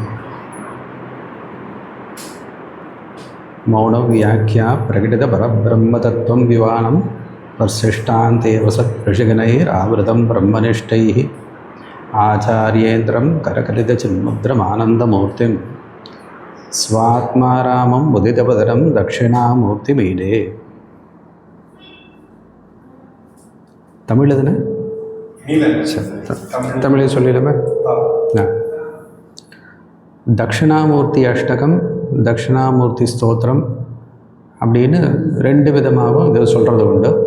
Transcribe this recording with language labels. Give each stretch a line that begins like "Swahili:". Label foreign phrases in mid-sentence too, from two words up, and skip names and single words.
Sanskrit: मौनव्याख्या प्रकटितपरब्रह्मतत्त्वं विवानं वर्षिष्ठान्तेव सत्ऋषिगणैरावृतं ब्रह्मनिष्ठैः आचार्येन्द्रं करकलितचिन्मुद्रमानन्दमूर्तिं स्वात्मारामं मुदितपदरं दक्षिणामूर्तिमीडे।
Tamil: தமிழ் எதுனா தமிழே சொல்லிடுமே. தட்சிணாமூர்த்தி அஷ்டகம், தட்சிணாமூர்த்தி ஸ்தோத்திரம் அப்படின்னு ரெண்டு விதமாகவும் இதை சொல்கிறது உண்டு.